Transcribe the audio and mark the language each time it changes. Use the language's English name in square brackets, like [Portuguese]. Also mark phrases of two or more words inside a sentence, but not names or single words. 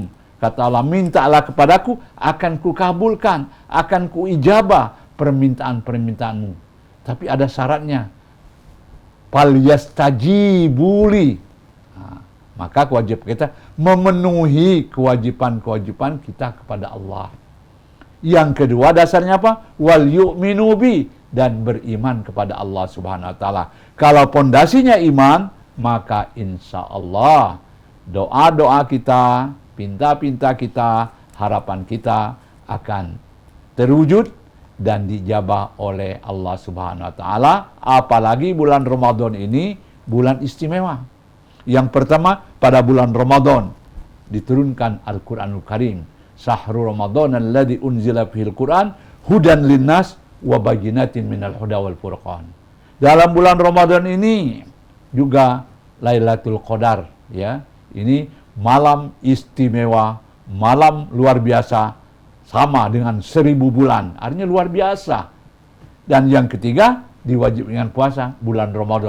[Indonesian] Kata Allah, mintalah kepadaku, akan kukabulkan, akan kuijabah permintaan-permintaanmu. Tapi ada syaratnya. [Arabic] فليستجيبوا لي. [Indonesian] Maka kewajiban kita memenuhi kewajiban-kewajiban kita kepada Allah. Yang kedua dasarnya apa? [Arabic] وليؤمنوا بي, [Indonesian] dan beriman kepada Allah [Arabic] سبحانه وتعالى. [Indonesian] Kalau pondasinya iman, maka [Arabic] إن شاء الله [Indonesian] doa-doa kita, pinta-pinta kita, harapan kita akan terwujud dan dijabah oleh Allah [Arabic] سبحانه وتعالى. [Indonesian] Apalagi bulan Ramadan ini bulan istimewa. Yang pertama, pada bulan Ramadan diturunkan Al-Quranul Karim. [Arabic] شهر رمضان الذي أنزل فيه القرآن هدى للناس وبينات من الهدى والفرقان. [Indonesian] Dalam bulan Ramadan ini juga Lailatul Qadar, ya. Ini malam istimewa, malam luar biasa, sama dengan 1000 bulan. Artinya luar biasa. Dan yang ketiga, diwajibkan puasa bulan Ramadan.